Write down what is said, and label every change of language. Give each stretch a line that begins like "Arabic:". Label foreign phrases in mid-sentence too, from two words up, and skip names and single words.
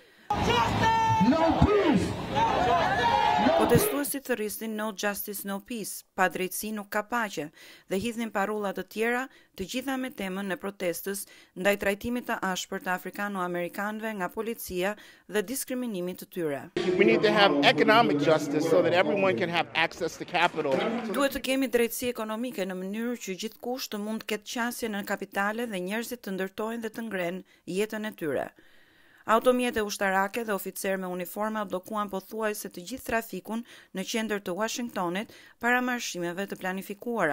Albanian: Protestuesit thërrisnin
English: No Justice, No Peace,
Albanian: pa drejtësi nuk ka paqe, dhe hidhnin parulla të tjera, të gjitha me temën e protestës ndaj trajtimit të ashpër të afrikano-amerikanëve nga policia dhe diskriminimit të tyre.
English: We need to have economic justice so that everyone can have access to capital.
Albanian: Duhet të kemi drejtësi ekonomike në mënyrë që gjithkush të mund të ketë qasje në kapitale dhe njerëzit të ndërtojnë dhe të ngrenë jetën e tyre. Automjete ushtarake dhe oficer me uniforma bllokuan pothuajse të gjithë trafikun në qendër të Washingtonit para marshimeve të planifikuara.